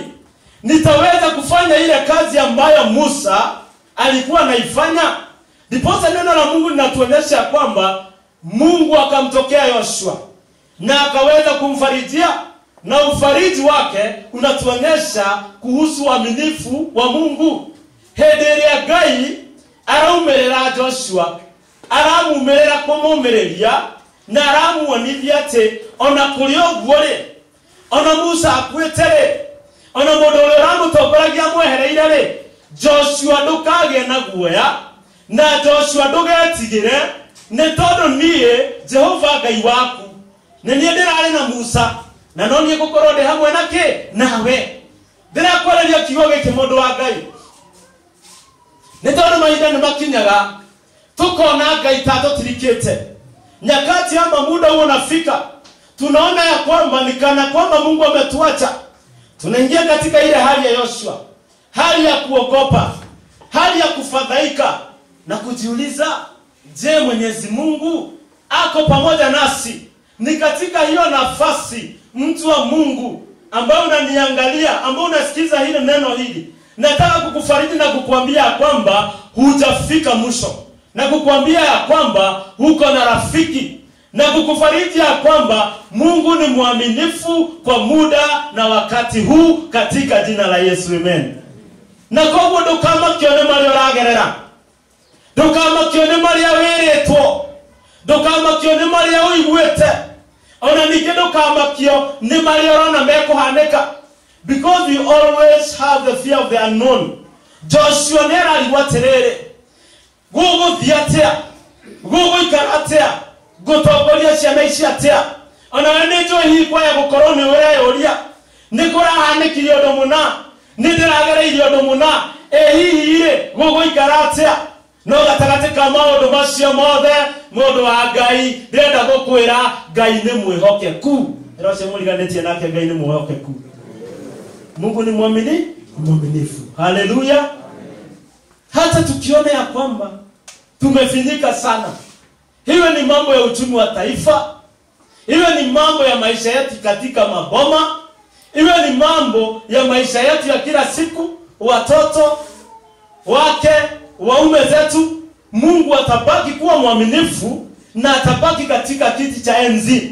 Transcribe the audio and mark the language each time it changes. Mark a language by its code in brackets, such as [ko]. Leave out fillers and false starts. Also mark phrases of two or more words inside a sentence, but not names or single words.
[sw] Nitaweza kufanya ile kazi ambayo Musa alikuwa anaifanya? Ndiposa neno la Mungu linatuonyesha kwamba Mungu akamtokea Yoshua na akaweza kumfarijia, na ufariji wake unatuonyesha kuhusu uaminifu wa Mungu. [ki] Hederia Ngai araumerera Joshua, aramumerera kumumereria na aramuonithia ati ona kuri oguo ri, ona Musa akwite ri, ona mundu uria uramutongoragia mwehereire ri, Joshua ndukagĩa na guoya na Joshua ndugetigire, nĩ tondũ niĩ Jehova Ngai waku nĩ niĩ ndĩrarĩ na Musa, na no niĩ ngũkorwo ndĩ hamwe nake nawe. Ndĩrakwarĩria kiugo gĩkĩ mũndũ wa Ngai, nĩ tondũ mahinda nĩ makinyaga tukona Ngai ta tũtirikĩte. [sw] Nyakati ama muda huo unafika, tunaona ya kwamba ni kana kwamba Mungu ametuacha. Tunaingia katika ile hali ya Yoshua, hali ya kuogopa, hali ya kufadhaika na kujiuliza, je, Mwenyezi Mungu ako pamoja nasi? Ni katika hiyo nafasi, mtu wa Mungu ambao unaniangalia, ambao unasikiza hili neno hili, nataka kukufariji na kukuambia kwamba hujafika mwisho, na kukuambia ya kwamba huko na rafiki, na kukufariji ya kwamba Mungu ni mwaminifu kwa muda na wakati huu katika jina la Yesu, amen. [ki] Na koguo ndukamakione maria uragerera, ndukamakione maria wiritwo, ndukamakione maria uiguite, ona ningĩ ndukamakio ni maria urona mekuhanĩka, [en] because we always have the fear of the unknown. [ki] Joshua nĩararigwo atĩrĩrĩ, gũgũthiĩ atĩa, gũgũikara atĩa, gũtongoria ciana ici atĩa? Ona we nĩ njũĩ hihi kwaya gũkorwo nĩ ũreyũria, nĩ kũrahanĩkire ũndũ mũna, nĩ ndĩragereire ũndũ mũna, hihi-rĩ gũgũikara atĩa? No gatagatĩ ka maũndũ macio mothe, mũndũ wa Ngai ndĩrenda gũkwĩra Ngai nĩ mwĩhokeku. Ĩro cio mũriganĩtie nake Ngai nĩ mwĩhokeku. [sw] Mungu ni mwaminifu. Haleluya. Hata tukiona ya kwamba tumefinyika sana, hiyo ni mambo ya uchumi wa taifa, hiyo ni mambo ya maisha yetu katika maboma, hiyo ni mambo ya maisha yetu ya kila siku, watoto wake, waume zetu, Mungu atabaki kuwa mwaminifu na atabaki katika kiti cha enzi.